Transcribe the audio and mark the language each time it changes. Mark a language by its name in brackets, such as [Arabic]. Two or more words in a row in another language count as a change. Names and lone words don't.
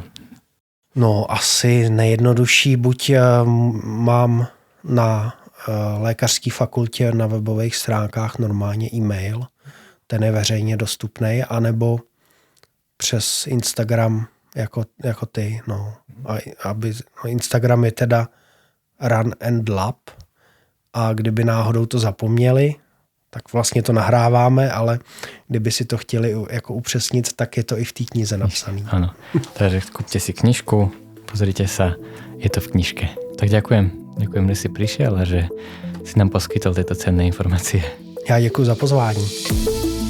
[Czech] No asi nejjednodušší, buď mám na lékařské fakultě na webových stránkách normálně e-mail, ten je veřejně dostupný, anebo přes Instagram jako ty. No. Instagram je teda Run and Lab a kdyby náhodou to zapomněli, tak vlastně to nahráváme, ale kdyby si to chtěli jako upřesnit, tak je to i v té knize napsané. Ano, [Slovak] takže kúpte si knižku, pozrite sa, je to v knižke. Tak ďakujem, že si prišiel a že si nám poskytol tieto cenné informácie. [Czech] Já děkuji za pozvání.